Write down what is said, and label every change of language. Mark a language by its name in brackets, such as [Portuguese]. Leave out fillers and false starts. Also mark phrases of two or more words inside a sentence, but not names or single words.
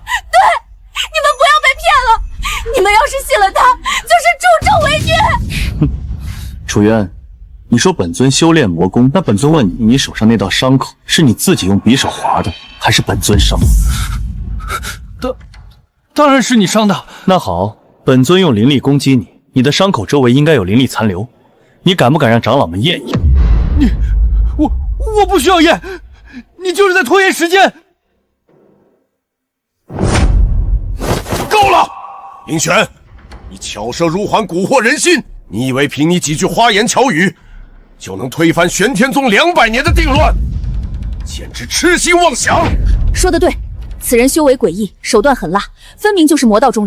[Chinese] 對，你們不要被騙了，你們要是信了他，就是助紂為虐。楚淵，你說本尊修煉魔功，那本尊問你，你手上那道傷口是你自己用匕首劃的，還是本尊傷的？當然是你傷的。那好，本尊用靈力攻擊你，你的傷口周圍應該有靈力殘留，你敢不敢讓長老們驗一驗？我不需要驗，你就是在拖延時間。夠了！林玄，你巧舌如簧，蛊惑人心。你以为凭你几句花言巧語就能推翻玄天宗200年的定亂？简直痴心妄想！说得对，此人修为诡異，手段狠辣，分明就是魔道中人。